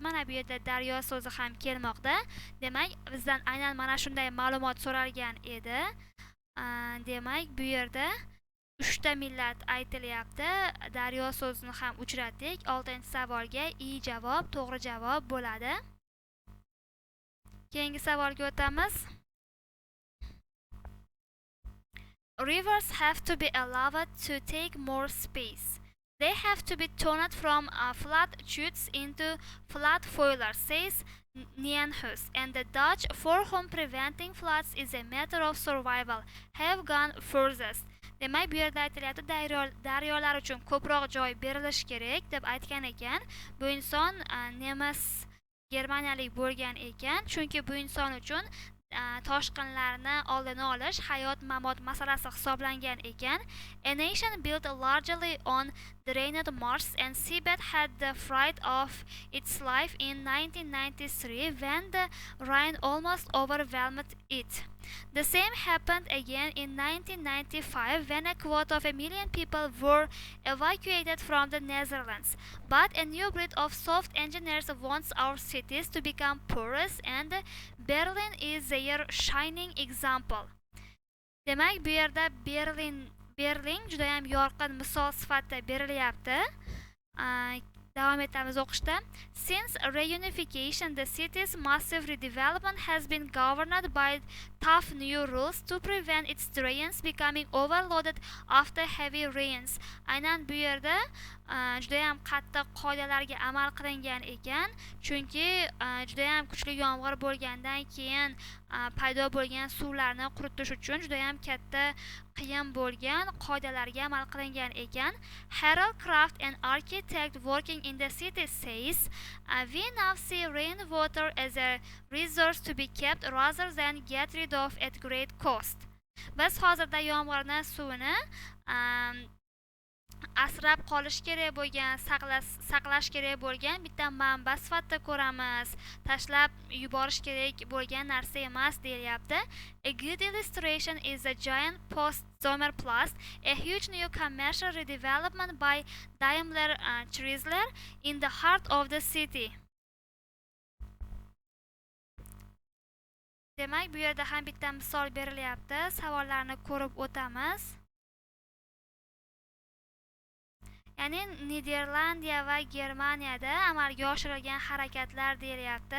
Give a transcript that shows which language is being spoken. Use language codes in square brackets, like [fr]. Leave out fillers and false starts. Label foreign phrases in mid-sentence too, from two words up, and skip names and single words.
[uz] Mana bu yerda daryo so'zi ham kelmoqda. Demak, bizdan aynan mana shunday ma'lumot so'ralgan edi. Demak, bu yerda 3 ta millat aytilyapti. Daryo so'zini ham uchratdik. 6-savolga I javob to'g'ri javob bo'ladi. Keyingi savolga o'tamiz. [en] Rivers have to be allowed to take more space. They have to be turned from flood chutes into flood foilers, says Nienhuis, and the Dutch, for whom preventing floods is a matter of survival, have gone furthest. [uz] Demak, bu yerda aytilyapti, daryolar uchun ko'proq joy berilishi kerak deb aytgan ekan. Bu inson nemis germaniyalik bo'lgan ekan, chunki bu inson uchun toshqinlarni oldini olish hayot-mamot masalasi hisoblangan ekan. [en] A nation built largely on drained marshes and seabed had the fright of its life in 1993 when the rain almost overwhelmed it. The same happened again in 1995 when a quarter of a million people were evacuated from the Netherlands. But a new breed of soft engineers wants our cities to become porous, and Berlin is their shining example. [uz] Demak, bu yerda Berlin juda ham yorqin misol sifatida berilyapti. Davom etamiz o'qishda. [en] Since reunification, the city's massive redevelopment has been governed by tough new rules to prevent its drains becoming overloaded after heavy rains. [uz] Aynan bu yerda juda ham qattiq qoidalarga amal qilingan ekan, chunki juda ham kuchli yomg'ir bo'lgandan keyin paydo bo'lgan suvlarni quritish uchun juda ham katta qiyin bo'lgan qoidalarga amal qilingan ekan. [en] Harold Kraft, an architect working in the city, says, we now see rainwater as a resource to be kept rather than get rid of at great cost. [uz] Biz hozirda yomg'irni suvini asrab qolish kerak bo'lgan, saqlash kerak bo'lgan bitta manba sifatida ko'ramiz. Tashlab yuborish kerak bo'lgan narsa emas deyapti. [en] A good illustration is the giant post-Sommerplatz, a huge new commercial redevelopment by Daimler Chrysler in the heart of the city. [uz] Demak, bu yerda ham bitta misol berilyapti. Savollarni ko'rib o'tamiz. Ya'ni Niderlandiya va Germaniyada amalga oshirilgan harakatlar deyilyapti.